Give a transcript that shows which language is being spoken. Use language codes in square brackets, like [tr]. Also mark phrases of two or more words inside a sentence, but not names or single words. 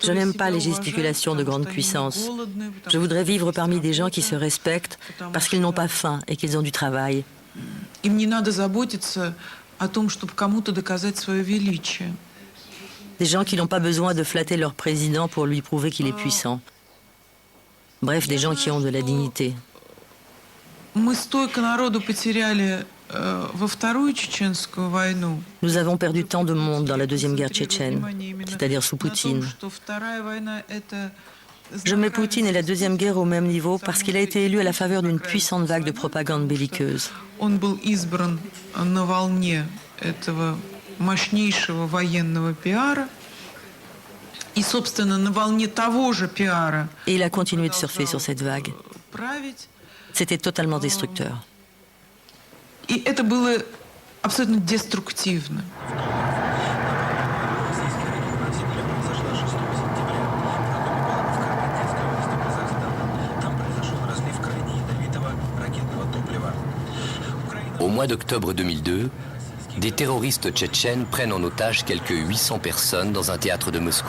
[fr] Je n'aime pas les gesticulations de grande puissance. Je voudrais vivre parmi des gens qui se respectent parce qu'ils n'ont pas faim et qu'ils ont du travail. [ru] Им не надо заботиться о том, чтобы кому-то доказать свое величие. [fr] Des gens qui n'ont pas besoin de flatter leur président pour lui prouver qu'il est puissant. Bref, des gens qui ont de la dignité. [ru] Мы столько народу потеряли во Вторую чеченскую войну. [fr] Nous avons perdu tant de monde dans la deuxième guerre tchétchène, c'est-à-dire sous Poutine. Je mets Poutine et la deuxième guerre au même niveau parce qu'il a été élu à la faveur d'une puissante vague de propagande belliqueuse. [ru] Он был избран на волне этого мощнейшего военного пиара. И, собственно, на волне того же пиара. [fr] Et il a continué de surfer sur cette vague. C'était totalement destructeur. [ru] И это было абсолютно деструктивно. [fr] Au mois d'octobre 2002, des terroristes tchétchènes prennent en otage quelques 800 personnes dans un théâtre de Moscou.